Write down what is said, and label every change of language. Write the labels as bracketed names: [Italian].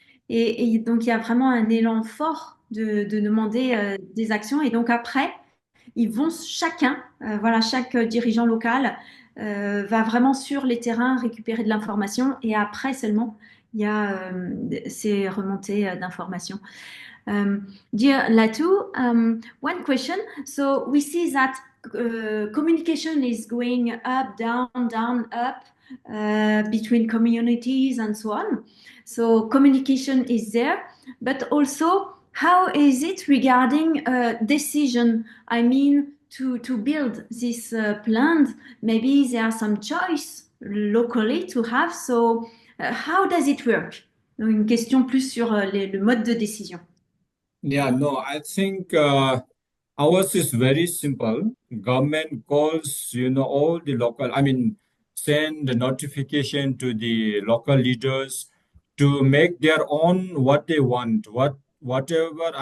[French] Et donc, il y a vraiment un élan fort de demander des actions. Et donc, après, ils vont chacun, voilà, chaque dirigeant local va vraiment sur les terrains récupérer de l'information. Et après seulement, il y a ces remontées d'informations. [English] Dear Latu, one question. So, we see that communication is going up, down, up between communities and so on. So communication is there, but also how is it regarding decision? I mean, to build this plant, maybe there are some choice locally to have. So how does it work? [French] Donc, une question plus sur le mode de décision. [English] Yeah, no, I think ours is very simple. Government calls, all the local, send the notification to the local leaders to make their own what they want, whatever.